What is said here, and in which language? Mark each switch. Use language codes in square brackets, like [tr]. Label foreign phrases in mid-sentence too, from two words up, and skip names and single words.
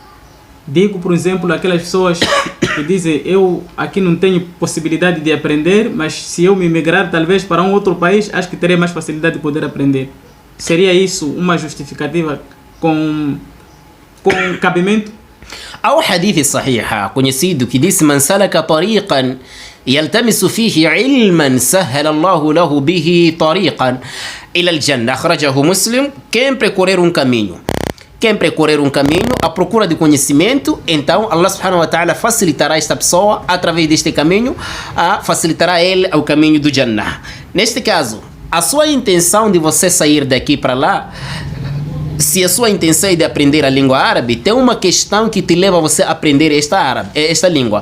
[pt] Digo, por exemplo, aquelas pessoas que dizem, eu aqui não tenho possibilidade de aprender, mas se eu me migrar talvez para um outro país, acho que terei mais facilidade de poder aprender. Seria isso uma justificativa com cabimento? Há um [ar] حديث صحيح [pt] conhecido que diz: [ar] من سلك طريقا يلتمس فيه علما سهل الله له به طريقا إلى الجنة. أخرجه مسلم. [pt] Quem percorrer um caminho à procura de conhecimento, então Allah [ar] سبحانه وتعالى [pt] facilitará esta pessoa através deste caminho, facilitará ele ao caminho do Jannah. Neste caso, a sua intenção de você sair daqui para lá, se a sua intenção é de aprender a língua árabe, tem uma questão que te leva a você a aprender esta língua.